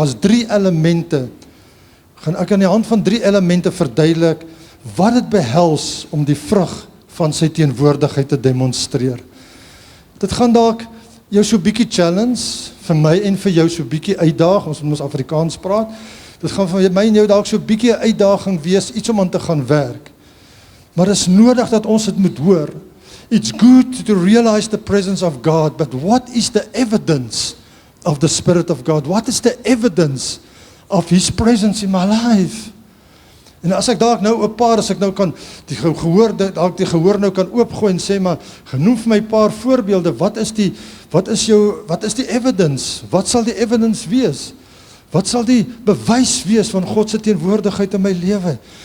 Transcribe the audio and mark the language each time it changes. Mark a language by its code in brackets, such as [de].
[af] Daar's 3 elemente. Gaan ek aan die hand van 3 elemente verduidelik wat dit behels om die vrug van sy teenwoordigheid te demonstreer. Dit gaan dalk jou so bietjie challenge, vir my en vir jou so bietjie uitdaag, ons moet Afrikaans praat. Dit gaan vir my en jou dalk so bietjie 'n uitdaging wees, iets om aan te gaan werk. Maar dit is nodig dat ons dit moet hoor. [en] It's good to realize the presence of God, but what is the evidence of the Spirit of God? What is the evidence of His presence in my life? [af] En as ek dalk nou 'n paar, as ek nou kan die gehoor nou kan oopgooi en sê, maar genoem vir my 'n paar voorbeelde, wat is die evidence? Wat sal die evidence wees? Wat sal die bewys wees van God se teenwoordigheid in my lewe?